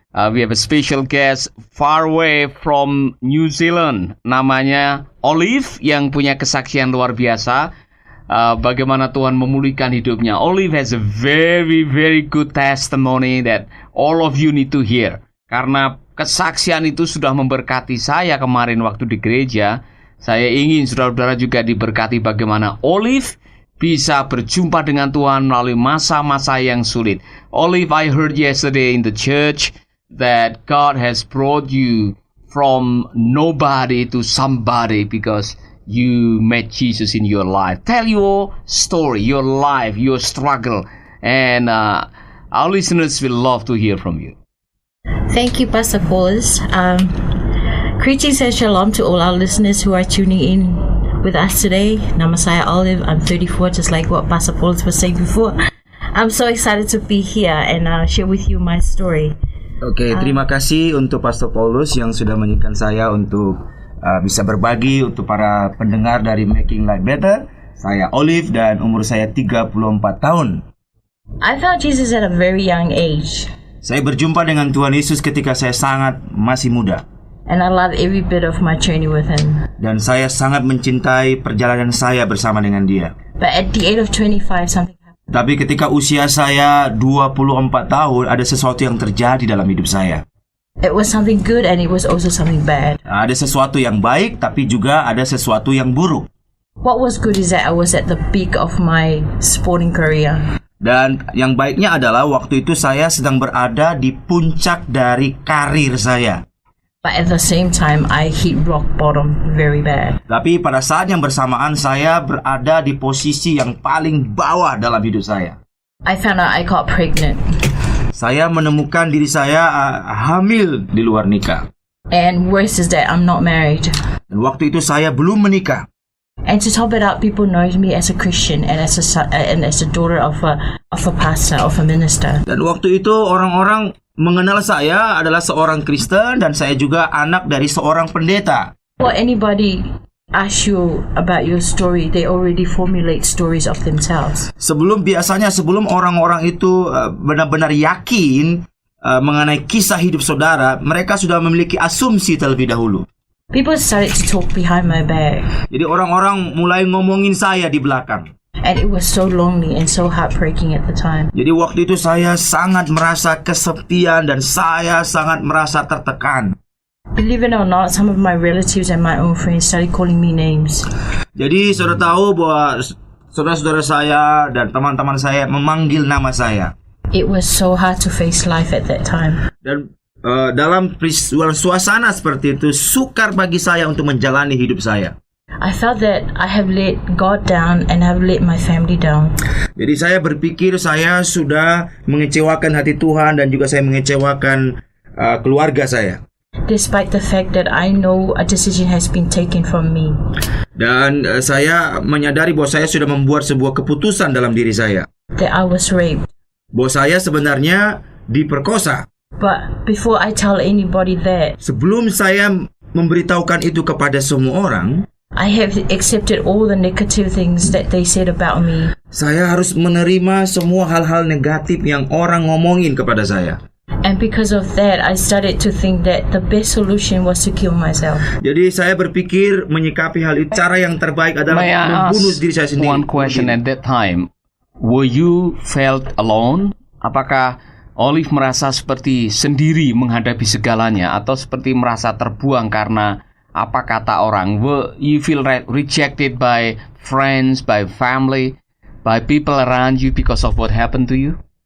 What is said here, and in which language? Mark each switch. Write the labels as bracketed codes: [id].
[en] We have a special guest far away from New Zealand. [id] Namanya Olive yang punya kesaksian luar biasa. Bagaimana Tuhan memulihkan hidupnya. [en] Olive has a very, very good testimony that all of you need to hear. [id] Karena kesaksian itu sudah memberkati saya kemarin waktu di gereja. Saya ingin saudara-saudara juga diberkati bagaimana Olive bisa berjumpa dengan Tuhan melalui masa-masa yang sulit. [en] Olive, I heard yesterday in the church that God has brought you from nobody to somebody because you met Jesus in your life. Tell your story, your life, your struggle, and our listeners will love to hear from you. Thank you, Pastor Paulus. Greetings and shalom to all our listeners who are tuning in with us today. [id] Nama saya Olive. [en] I'm 34, just like what Pastor Paulus was saying before. I'm so excited to be here and share with you my story. [id] Oke, terima kasih untuk Pastor Paulus yang sudah mengizinkan saya untuk bisa berbagi untuk para pendengar dari Making Life Better. Saya Olive dan umur saya 34 tahun. [en] I found Jesus at a very young age. [id] Saya berjumpa dengan Tuhan Yesus ketika saya sangat masih muda. [en] And I love every bit of my journey with Him. [id] Dan saya sangat mencintai perjalanan saya bersama dengan Dia. [en] But at the age of 25, something happened. [id] Tapi ketika usia saya 24 tahun, ada sesuatu yang terjadi dalam hidup saya. [en] It was something good and it was also something bad. [id] Ada sesuatu yang baik, tapi juga ada sesuatu yang buruk. [en] What was good is that I was at the peak of my sporting career. [id] Dan yang baiknya adalah waktu itu saya sedang berada di puncak dari karir saya. [en] But at the same time, I hit rock bottom very bad. [id] Tapi pada saat yang bersamaan saya berada di posisi yang paling bawah dalam hidup saya. [en] I found out I got pregnant. [id] Saya menemukan diri saya hamil di luar nikah. [en] And worse is that I'm not married. [id] Dan waktu itu saya belum menikah. [en] And to top it up, people know me as a Christian and as a daughter of a pastor, of a minister. [id] Dan waktu itu orang-orang mengenal saya adalah seorang Kristen dan saya juga anak dari seorang pendeta. [en] Well, anybody ask you about your story, they already formulate stories of themselves. [id] Sebelum orang-orang itu benar-benar yakin mengenai kisah hidup saudara, mereka sudah memiliki asumsi terlebih dahulu. [en] People started to talk behind my back. [id] Jadi orang-orang mulai ngomongin saya di belakang. [en] And it was so lonely and so heartbreaking at the time. [id] Jadi waktu itu saya sangat merasa kesepian dan saya sangat merasa tertekan. [en] Believe it or not, some of my relatives and my own friends started calling me names. [id] Jadi saudara tahu bahwa saudara-saudara saya dan teman-teman saya memanggil nama saya. [en] It was so hard to face life at that time. [id] Dan dalam suasana seperti itu sukar bagi saya untuk menjalani hidup saya. [en] I felt that I have let God down and have let my family down. [id] Jadi saya berpikir saya sudah mengecewakan hati Tuhan dan juga saya mengecewakan keluarga saya. [en] Despite the fact that I know a decision has been taken from me. [id] Dan saya menyadari bahwa saya sudah membuat sebuah keputusan dalam diri saya. [en] That I was raped. [id] Bahwa saya sebenarnya diperkosa. [en] But before I tell anybody that, [id] sebelum saya memberitahukan itu kepada semua orang, [en] I have accepted all the negative things that they said about me. [id] Saya harus menerima semua hal-hal negatif yang orang ngomongin kepada saya. [en] And because of that, I started to think that the best solution was to kill myself. [id] Jadi saya berpikir menyikapi hal itu, cara yang terbaik adalah membunuh diri saya sendiri. [en] One question at that time, were you felt alone? [id] Apakah Olive merasa seperti sendiri menghadapi segalanya atau seperti merasa terbuang karena apa kata orang? [en] Will you feel rejected by friends, by family, by people around you because of what happened to you?